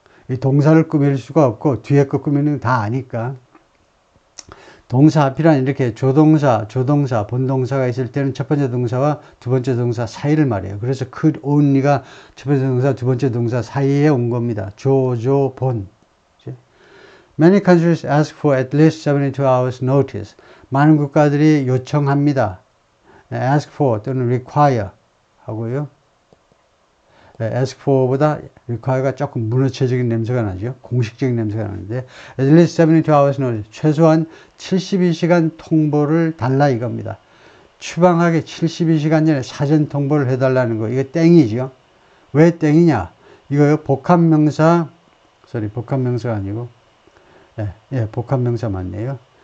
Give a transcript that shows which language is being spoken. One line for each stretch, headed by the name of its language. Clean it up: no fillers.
Korean: 이 동사를 꾸밀 수가 없고 뒤에 거 꾸미는 거 다 아니까. 동사 앞이란 이렇게 조동사, 본동사가 있을 때는 첫 번째 동사와 두 번째 동사 사이를 말해요. 그래서 could only가 첫 번째 동사, 두 번째 동사 사이에 온 겁니다. 본.
English: Many countries ask for at least 72 hours notice.
Korean: 많은 국가들이 요청합니다. ask for 또는 require 하고요. ask for보다 require가 조금 문어체적인 냄새가 나죠. 공식적인 냄새가 나는데
English: at least 72 hours notice.
Korean: 최소한 72시간 통보를 달라 이겁니다. 추방하기 72시간 전에 사전 통보를 해달라는 거. 이거 땡이죠. 왜 땡이냐? 이거요. 복합명사가 아니고 복합명사 맞네요.